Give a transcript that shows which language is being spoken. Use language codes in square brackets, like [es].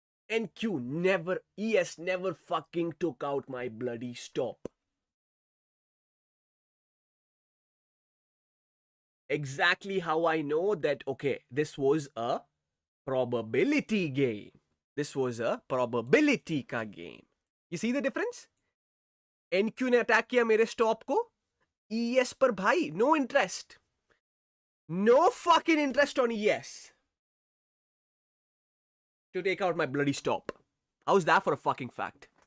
[en] NQ never, ES never fucking took out my bloody stop. Exactly how I know that, okay, this was a probability game. This was a probability का game. You see the difference? [hi] NQ ने attack किया मेरे stop को, ES पर भाई [en] no interest. No fucking interest on ES to take out my bloody stop. How's that for a fucking fact?